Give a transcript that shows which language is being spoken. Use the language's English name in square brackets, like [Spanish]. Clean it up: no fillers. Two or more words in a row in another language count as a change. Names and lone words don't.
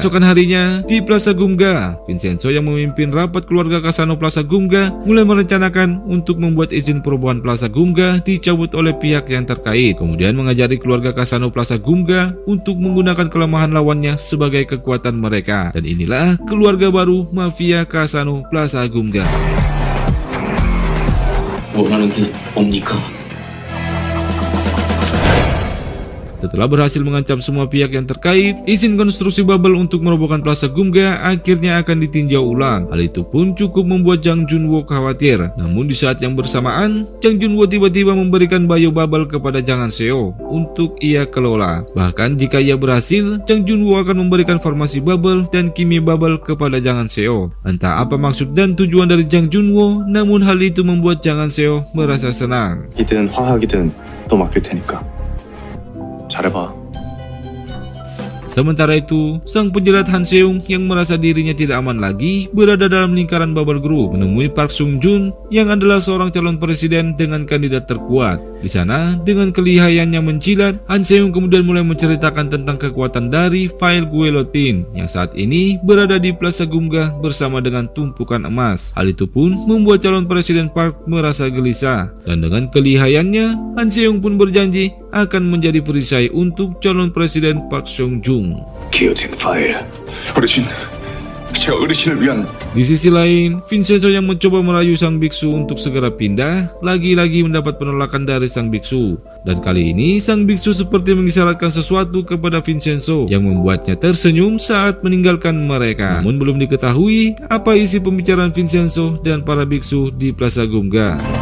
[Indonesian] Esokan harinya di Plaza Gumga, Vincenzo yang memimpin rapat keluarga Kasano Plaza Gumga mulai merencanakan untuk membuat izin perubahan Plaza Gumga dicabut oleh pihak yang terkait. Kemudian mengajari keluarga Kasano Plaza Gumga untuk menggunakan kelemahan lawannya sebagai kekuatan mereka. Dan inilah keluarga baru mafia Kasano Plaza Gumga. [Korean] 원하는 게 뭡니까? [Indonesian] Setelah berhasil mengancam semua pihak yang terkait, izin konstruksi bubble untuk merobohkan Plaza Gumga akhirnya akan ditinjau ulang. Hal itu pun cukup membuat Jang Junwo khawatir. Namun di saat yang bersamaan, Jang Junwo tiba-tiba memberikan bio bubble kepada Jang Seo untuk ia kelola. Bahkan jika ia berhasil, Jang Junwo akan memberikan formasi bubble dan kimia bubble kepada Jang Seo. Entah apa maksud dan tujuan dari Jang Junwo, namun hal itu membuat Jang Seo merasa senang. [Korean] 이든 화학이든 또 맡길 테니까 잘해봐. [Indonesian] Sementara itu, sang penjilat Han Seung yang merasa dirinya tidak aman lagi berada dalam lingkaran Bubble Group menemui Park Sung Joon yang adalah seorang calon presiden dengan kandidat terkuat. Di sana, dengan kelihayannya menjilat, Han Seung kemudian mulai menceritakan tentang kekuatan dari file guillotine yang saat ini berada di Plaza Gumga bersama dengan tumpukan emas. Hal itu pun membuat calon presiden Park merasa gelisah, dan dengan kelihayannya, Han Seung pun berjanji akan menjadi perisai untuk calon presiden Park Sung Joon. [Korean] 기어틴 파일. 어르신, 저 어르신을 위한 [Indonesian] Di sisi lain, Vincenzo yang mencoba merayu sang biksu untuk segera pindah, lagi-lagi mendapat penolakan dari sang biksu. Dan kali ini, sang biksu seperti mengisyaratkan sesuatu kepada Vincenzo yang membuatnya tersenyum saat meninggalkan mereka. Namun belum diketahui apa isi pembicaraan Vincenzo dan para biksu di Plaza Gumga.